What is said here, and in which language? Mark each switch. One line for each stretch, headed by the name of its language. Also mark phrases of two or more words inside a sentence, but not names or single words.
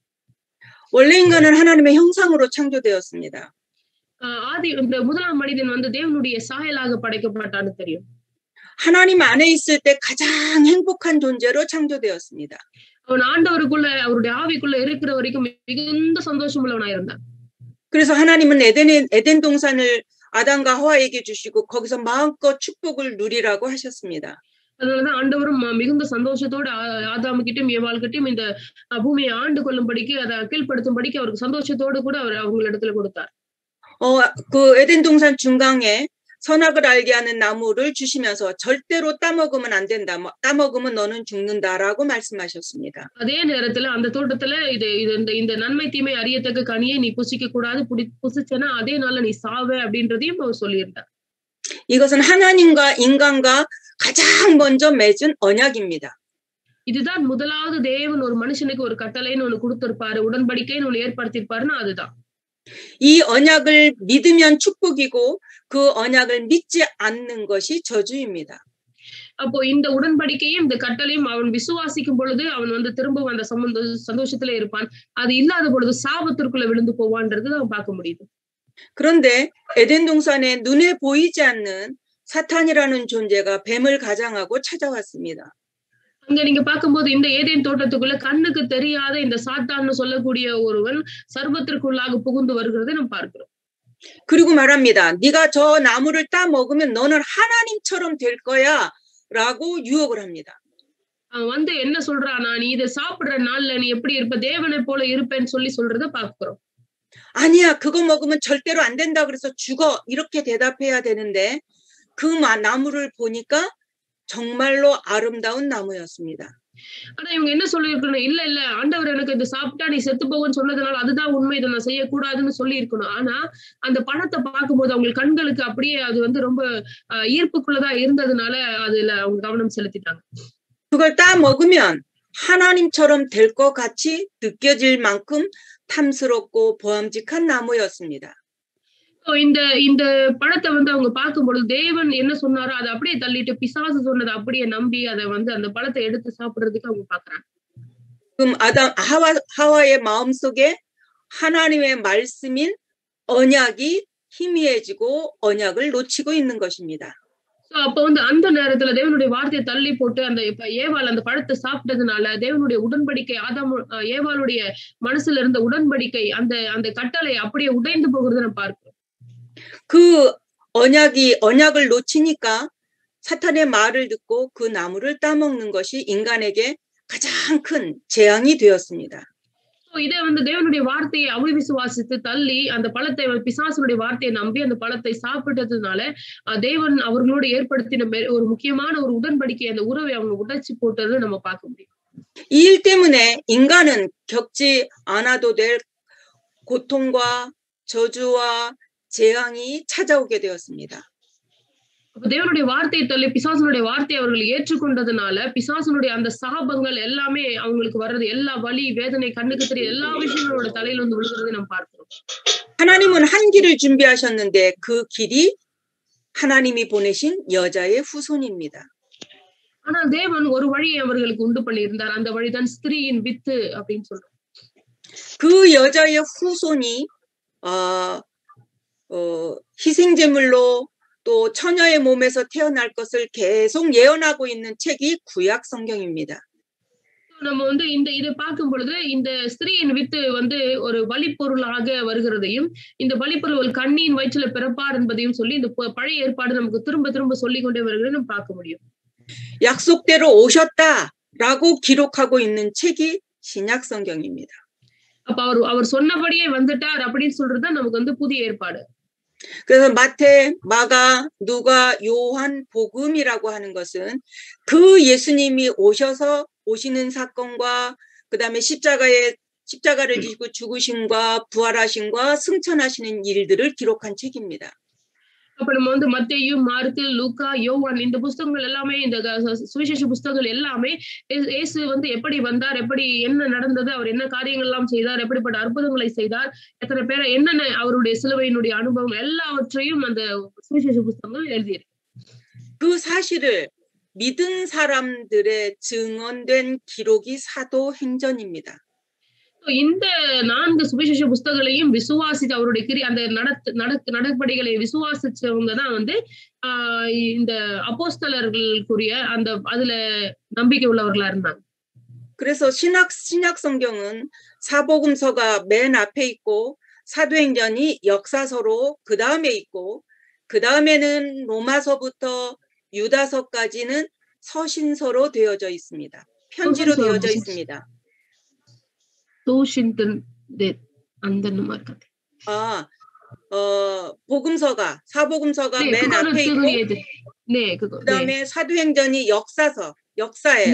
Korean: 원래 인간은 하나님의 형상으로 창조되었습니다.
Tamil: ஆதி இந்த முதலாம் மனிதன் வந்து தேவனுடைய சாயலாக படைக்கப்பட்டான்னு தெரியும்.
Korean: 하나님 안에 있을 때 가장 행복한 존재로 창조되었습니다.
Tamil: அவன் ஆண்டவருக்குள்ள அவருடைய ஆவிக்குள்ள இருக்கிற வரைக்கும் மிகுந்த சந்தோஷம் உள்ளவனா இருந்தான்.
Korean: 그래서 하나님은 에덴 동산을 아담과 하와에게 주시고 거기서 마음껏 축복을 누리라고 하셨습니다.
Tamil: அதனாலதான் ஆண்டவரும் மிகுந்த சந்தோஷத்தோடு ஆதாமுகிட்டும் ஏவாள்கிட்டும் இந்த பூமியை ஆண்டு கொள்ளும்படிக்கு அதை கீழ்ப்படுத்தும்படிக்கு அவருக்கு சந்தோஷத்தோடு கூட அவர் அவங்களிடத்துல கொடுத்தார்.
Korean: 그 에덴 동산 중간에 선악을 알게 하는 나무를 주시면서 절대로 따먹으면 안 된다. 따먹으면 너는 죽는다라고 말씀하셨습니다.
Tamil: அதே நேரத்துல அந்த தோட்டத்துல இந்த நன்மை தீமை அறியத்தக்க கனியை நீ புசிக்க கூடாது. புசிச்சனா அதே நாள்ல நீ சாவே அப்படின்றதையும் அவர் சொல்லியிருந்தார்.
Korean: 이것은 하나님과 인간과 가장 먼저 맺은 언약입니다.
Tamil: இதுதான் முதலாவது தேவன் ஒரு மனுஷனுக்கு ஒரு கட்டளைன்னு ஒண்ணு கொடுத்திருப்பாரு, உடன்படிக்கைன்னு ஒண்ணு ஏற்படுத்தியிருப்பாருன்னா அதுதான்.
Korean: 이 언약을 믿으면 축복이고 그 언약을 믿지 않는 것이 저주입니다.
Tamil: அப்போ இந்த உடன்படிக்கையும் இந்த கட்டளையும் அவன் விசுவாசிக்கும் பொழுது அவன் வந்து திரும்ப அந்த சந்தோஷத்துல இருப்பான். அது இல்லாத பொழுது சாபத்திற்குள்ள விழுந்து போவான்றது அவன் பார்க்க முடியுது.
Korean: 그런데 에덴 동산에 눈에 보이지 않는 사탄이라는 존재가 뱀을 가장하고 찾아왔습니다.
Tamil: அங்க நீங்க பார்க்கும்போது இந்த ஏதேன் தோட்டத்துக்குள்ள கண்ணுக்கு தெரியாத இந்த சாத்தான்னு சொல்லக்கூடிய ஒருவன் சர்வத்திற்குள்ளாக புகுந்து வருகிறதை நம்ம பார்க்கிறோம்.
Korean: 그리고 말합니다. 네가 저 나무를 따 먹으면 너는 하나님처럼 될 거야라고 유혹을 합니다.
Tamil: அவன் வந்து என்ன சொல்றானா, நீ இதை சாப்பிடுற நாள்ல நீ எப்படி இருப்ப, தேவனை போல இருப்பேன்னு சொல்லி சொல்றத பார்க்கிறோம்.
Korean: 아니야, 그거 먹으면 절대로 안 된다 그래서 죽어 이렇게 대답해야 되는데 그 나무를 보니까 정말로 아름다운 나무였습니다.
Tamil: ஆனா இவங்க என்ன சொல்லியிருக்கணும், இல்ல இல்ல ஆண்டவர் எனக்கு இது சாப்பிட்டா நீ செத்து போகுன்னு சொன்னதுனால அதுதான் உண்மை, இதை நான் செய்யக்கூடாதுன்னு சொல்லி இருக்கணும். ஆனா அந்த பழத்தை பார்க்கும்போது அவங்க கண்களுக்கு அப்படியே அது வந்து ரொம்ப ஈர்ப்புக்குள்ளதா இருந்ததுனால அதுல அவங்க கவனம் செலுத்திட்டாங்க.
Korean: 그걸 따 먹으면 하나님처럼 될 것 같이 느껴질 만큼 탐스럽고 보암직한 나무였습니다.
Tamil: இந்த பழத்தை வந்து அவங்க பார்க்கும்பொழுது தேவன் என்ன சொன்னாரோ அதை அப்படியே தள்ளிட்டு பிசாசு சொன்னதை அப்படியே நம்பி அதை வந்து அந்த பழத்தை எடுத்து சாப்பிடுறதுக்கு அவங்க பாக்குறாங்க.
Korean: 그럼 하와의 마음속에 하나님의 말씀인 언약이 희미해지고 언약을 놓치고 있는 것입니다.
Tamil: அப்ப வந்து அந்த நேரத்துல தேவனுடைய வார்த்தையை தள்ளி போட்டு அந்த ஏவாள் அந்த பழத்தை சாப்பிட்டதுனால தேவனுடைய உடன்படிக்கை ஏவாளுடைய மனசுல இருந்த உடன்படிக்கை அந்த கட்டளை அப்படியே உடைந்து போகிறத நம்ம பார்க்கிறோம்.
Korean: 그 언약을 놓치니까 사탄의 말을 듣고 그 나무를 따먹는 것이 인간에게 가장 큰 재앙이 되었습니다.
Tamil: இதே வந்து தேவனுடைய வார்த்தையை அவிசுவாசித்து தள்ளி அந்த பழத்தை பிசாசுடைய வார்த்தையை நம்பி அந்த பழத்தை சாப்பிட்டதுனால தேவன் அவர்களோடு ஏற்படுத்தின ஒரு முக்கியமான ஒரு உடன்படிக்கை அந்த உறவை அவங்க உடைச்சு போட்டது நம்ம பார்க்க முடியும்.
Korean: 이 일 때문에 인간은 겪지 않아도 될 고통과 저주와 재앙이 찾아오게 되었습니다.
Tamil: தேவனுடைய வார்த்தையை தள்ளி பிசாசனுடைய வார்த்தையை அவர்கள் ஏற்றுக்கொண்டதுனால பிசாசனுடைய அந்த சாபங்கள் எல்லாமே அவங்களுக்கு வர்றது, எல்லா வலி வேதனை கண்ணுக்கு தெரிய எல்லா விஷயங்களோட தலையில வந்து விழுகிறதை நம்ம பார்க்கிறோம்.
Korean: 하나님은 한 길을 준비하셨는데 그 길이 하나님이 보내신 여자의 후손입니다.
Tamil: ஆனா தேவன் ஒரு வழியை அவர்களுக்கு உண்டு பண்ணியிருந்தார். அந்த வழிதான் ஸ்திரீயின் வித்து அப்படின்னு சொல்றோம்.
Korean: 그 여자의 후손이 희생제물로 또 처녀의 몸에서 태어날 것을 계속 예언하고 있는 책이 구약 성경입니다.
Tamil: நம்ம வந்து இதை பார்க்கும் பொழுது இந்த ஸ்திரீயின் வித்து வந்து ஒரு பலிப்பொருளாக வருகிறதையும் இந்த பலிப்பொருள் கண்ணியின் வயிற்றில பிறப்பார் என்பதையும் சொல்லி இந்த பழைய ஏற்பாடு நமக்கு திரும்ப திரும்ப சொல்லிக் கொண்டே வருகிறதை நம்ம பார்க்க முடியும்.
Korean: 약속대로 오셨다라고 기록하고 있는 책이 신약 성경입니다.
Tamil: அப்ப அவர் சொன்னபடியே வந்துட்டார் அப்படின்னு சொல்றது நமக்கு வந்து புதிய ஏற்பாடு.
Korean: 그래서 마태, 마가, 누가, 요한, 복음이라고 하는 것은 그 예수님이 오시는 사건과 그다음에 십자가를 지고 죽으심과 부활하심과 승천하시는 일들을 기록한 책입니다.
Tamil: அப்ப நம்ம வந்து மத்தேயு, மார்க்கு, லூக்கா, யோவான் இந்த புத்தகங்கள் எல்லாமே இந்த சுவிசேஷ புத்தகங்கள் எல்லாமே இயேசு வந்து எப்படி வந்தார், எப்படி என்ன நடந்தது, அவர் என்ன காரியங்கள் எல்லாம் செய்தார், எப்படிப்பட்ட அற்புதங்களை செய்தார், எத்தனை பேரை என்னென்ன அவருடைய சிலுவையினுடைய அனுபவம் எல்லாவற்றையும் அந்த சுவிசேஷ புத்தகங்கள் எழுதியிருக்கு.
Korean: 그 사실을 믿은 사람들의 증언된 기록이 사도행전입니다.
Tamil: இந்த 4 சுவிசேஷ புத்தகங்களையும் விசுவாசித்து அவருடைய அந்த நடப்படிகளை விசுவாசிச்சவங்க தான் வந்து இந்த அப்போஸ்தலர்களுக்குரிய அந்த அதுல நம்பிக்கை உள்ளவர்களா இருந்தாங்க.
Korean: 그래서 신약 성경은 사복음서가 맨 앞에 있고 사도행전이 역사서로 그 다음에 있고 그 다음에는 로마서부터 유다서까지는 서신서로 되어져 있습니다. 편지로 되어져 있습니다. 복음서가 사복음서가 맨 앞에 있고 그다음에 사도행전이 역사예요.